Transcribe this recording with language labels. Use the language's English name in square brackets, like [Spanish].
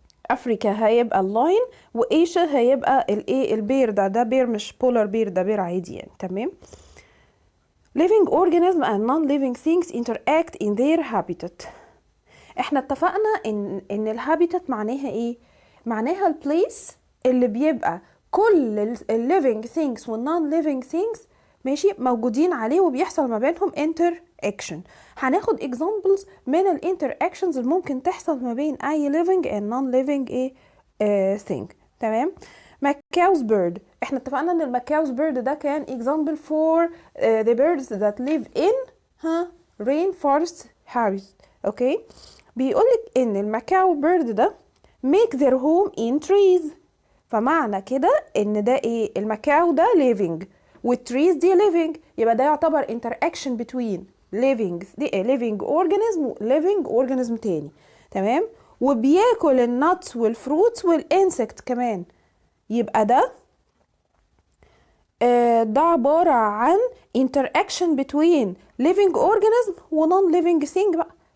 [Arabic] افريكا هيبقى اللاين. وايشيا هيبقى الايه؟ البير. ده بير مش بولار بير، ده بير عادي يعني. تمام. [English] living organism and non-living things interact in their habitat. [Arabic] احنا اتفقنا ان الهابيتات معناها ايه؟ معناها البليس اللي بيبقى كل الليفينج [English] things [Arabic] والنون ليفينج things ماشي موجودين عليه وبيحصل ما بينهم [English] interaction. [Arabic] هناخد [English] examples [Arabic] من الانتراكشنز اللي ممكن تحصل ما بين اي [English] living and non living thing. [Arabic] تمام. ماكاوز بيرد، احنا اتفقنا ان الماكاوز بيرد ده كان [English] example for the birds that live in rainforest habitat. [Arabic] اوكي. بيقولك ان الماكاو بيرد ده [English] make their home in trees. [Arabic] فمعنى كده ان ده ايه؟ الماكاو ده living والتريز دي living، يبقى ده يعتبر [English] interaction between living organism [Arabic] و [English] living organism [Arabic] تاني. تمام. وبياكل النتس والفروتس والانسكت كمان. يبقى ده عبارة عن [English] interaction between living organism و non living thing [Arabic] بقى.